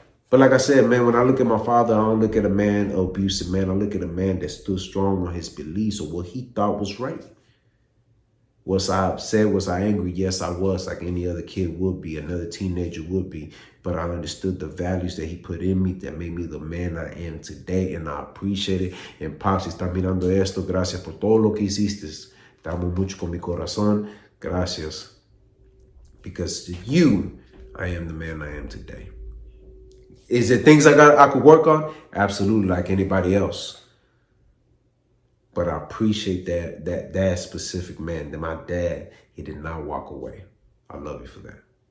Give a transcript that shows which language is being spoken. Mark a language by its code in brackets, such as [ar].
[en] But like I said, man, when I look at my father, I don't look at a man, an abusive man. I look at a man that stood strong on his beliefs or what he thought was right. Was I upset? Was I angry? Yes, I was, like any other kid would be, another teenager would be. But I understood the values that he put in me that made me the man I am today, and I appreciate it. [es] And Pops, si estás mirando esto, gracias por todo lo que hiciste. Te amo mucho con mi corazón. Gracias. [en] Because to you, I am the man I am today. Is there things I could work on? Absolutely, like anybody else. But I appreciate that specific man, that my dad, he did not walk away. I love you for that.